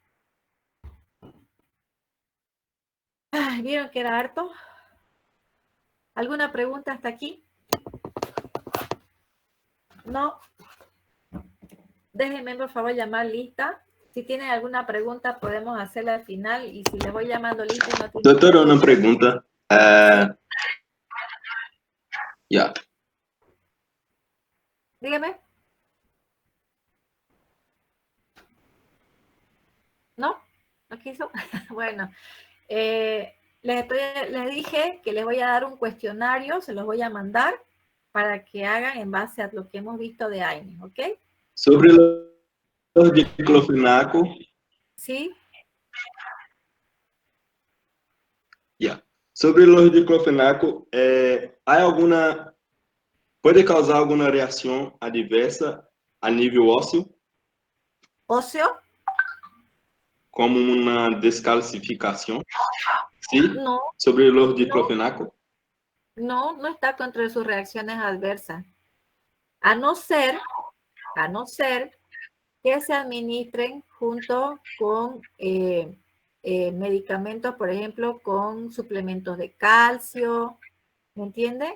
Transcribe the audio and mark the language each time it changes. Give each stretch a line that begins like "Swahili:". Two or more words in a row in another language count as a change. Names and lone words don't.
Spanish: ¿Vieron que era harto? ¿Alguna pregunta hasta aquí? No. Déjenme, por favor, llamar lista. Si tienen alguna pregunta, podemos hacerla al final. Y si les voy llamando lista y no tienen
Portuguese: Doutora, uma pergunta.
Spanish: Yeah. Dígame. ¿No? ¿No quiso? Bueno, les dije que les voy a dar un cuestionario, se los voy a mandar para que hagan en base a lo que hemos visto de AINE, ¿ok? Sobre los diclofenaco. ¿Sí? Yeah. Sobre los diclofenaco,
Portuguese: pode causar alguma reação adversa a nível ósseo,
Spanish: ¿Óseo?
Portuguese: como uma descalcificação? Sim?
Spanish: No, Sobre los diclofenaco. no está contra sus reacciones adversas. A no ser que se administren junto con medicamentos, por ejemplo, con suplementos de calcio, ¿me entiende?